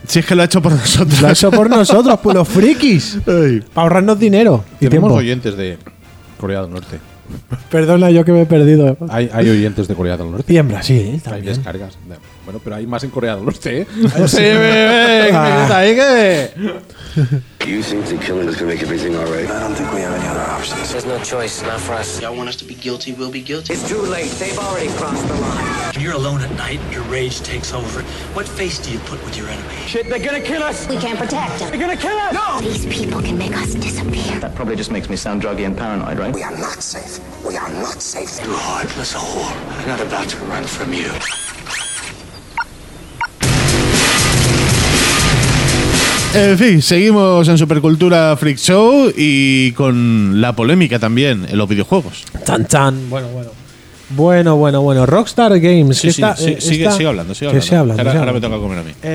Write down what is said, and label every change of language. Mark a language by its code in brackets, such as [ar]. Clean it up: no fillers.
[es] Sí, es que lo ha hecho por nosotros. Lo ha hecho por nosotros, por los frikis. Ay. Para ahorrarnos dinero y tenemos tiempo. Oyentes de... Corea del Norte. Perdona, yo que me he perdido. Hay oyentes de Corea del Norte. Y en Brasil, también. Hay descargas. Bueno, pero hay más en Corea del Norte, ¿eh? Ay, sí, bebé. ¿Qué ahí, qué? [en] You think the killing is gonna make everything all right? I don't think we have any other options. There's no choice, not for us. Y'all want us to be guilty, we'll be guilty. It's too late, they've already crossed the line. When you're alone at night, your rage takes over. What face do you put with your enemy? Shit, they're gonna kill us! We can't protect them. They're gonna kill us! No! These people can make us disappear. That probably just makes me sound druggy and paranoid, right? We are not safe. We are not safe. You heartless whore. I'm not about to run from you. [es] En fin, seguimos en Supercultura Freak Show y con la polémica también en los videojuegos. Chan, chan. Bueno. Rockstar Games. Sí, esta, sí. Sigue hablando. Ahora me toca comer a mí.